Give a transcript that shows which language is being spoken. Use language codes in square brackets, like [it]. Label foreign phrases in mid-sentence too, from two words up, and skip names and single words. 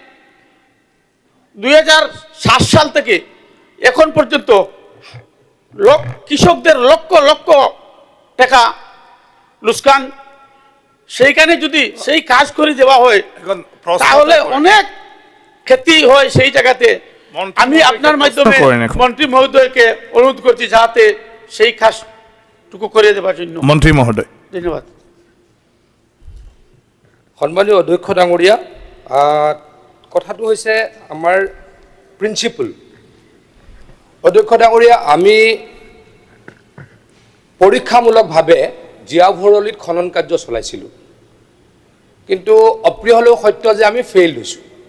[bn] 2007 সাল থেকে এখন পর্যন্ত কৃষকদের লক্ষ লক্ষ টাকা লোকসান সেইখানে যদি সেই কাজ করে দেওয়া হয় তাহলে অনেক ক্ষতি হয় সেই জায়গাতে আমি আপনার মাধ্যমে মন্ত্রী মহোদয়কে অনুরোধ করছি যাতে সেই কাজটুকু করে দেওয়ার জন্য মন্ত্রী মহোদয় ধন্যবাদ [as] সন্মানীয় অধ্যক্ষ ডাঙৰীয়া কথাটো হৈছে আমাৰ প্ৰিন্সিপল অধ্যক্ষ ডাঙৰীয়া আমি পৰীক্ষামূলকভাৱে জিয়া ভৰলীত খনন কাৰ্য চলাইছিলোঁ কিন্তু অপ্ৰিয় হ'লেও সত্য যে আমি ফেইল হৈছোঁ